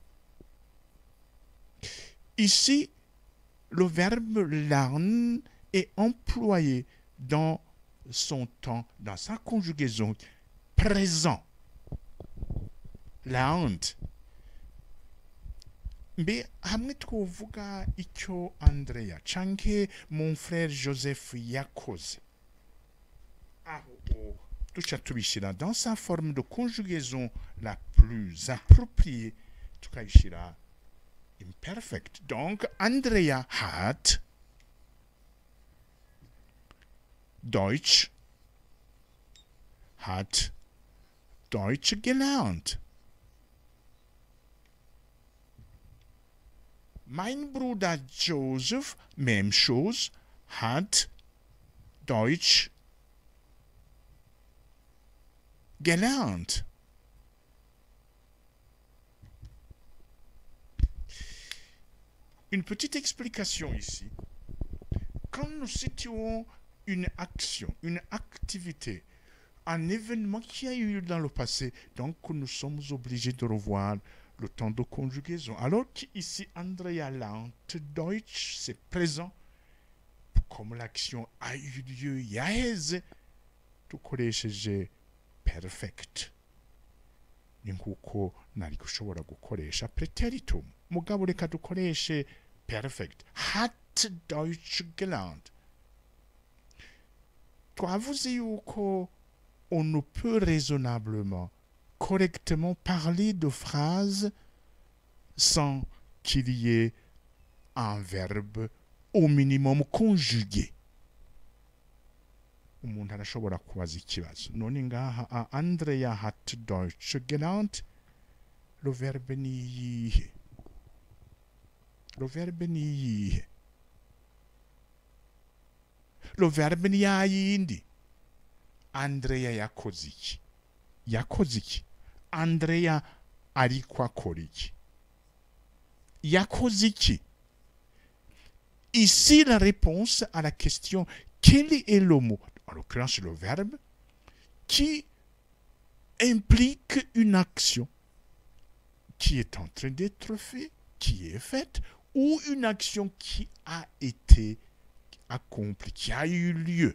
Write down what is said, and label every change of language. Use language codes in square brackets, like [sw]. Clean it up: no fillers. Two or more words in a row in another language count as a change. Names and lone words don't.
[fr] Ici, le verbe lernen est employé dans son temps, dans sa conjugaison présent. Lernt. Mais [rn] hamwe twovuga icyo Andrea canke [fr] mon frère Joseph [rn] yakoze aho tuchatubishira [fr] dans sa forme de conjugaison la plus appropriée, tukayishira imperfect. Donc, [de] Andrea hat Deutsch gelernt. Mein Bruder Joseph, [fr] même chose, [de] hat Deutsch gelernt. [fr] Une petite explication ici. Quand nous situons une action, une activité, un événement qui a eu dans le passé, donc nous sommes obligés de revoir le temps de conjugaison. Alors qu'ici, [de] Andrea lernt Deutsch, [fr] c'est présent. Comme l'action a eu lieu [rn] yaheze, dukoresheje [fr] perfect. [rn] Ni nkuko nari gushobora gukoresha preteritum. Mugabo reka dukoreshe perfect. [de] Hat Deutsch gelernt. [rn] Twavuze yuko [fr] on ne peut raisonnablement, correctement parler de phrases sans qu'il y ait un verbe au minimum conjugué. [rn] Umuntu arashobora kubaza ikibazo. None ngaha Andrea [de] hat Deutsch gelernt. [fr] Le verbe [rn] ni iyihe? [fr] Le verbe [rn] ni iyihe? [fr] Le verbe [rn] ni yayindi. Andrea yakoze iki? Yakoze iki? Andrea ariko akora iki? Yakoze iki? [fr] Ici, la réponse à la question quel est le mot, en l'occurrence le verbe, qui implique une action qui est en train d'être faite, qui est faite, ou une action qui a été accomplie, qui a eu lieu.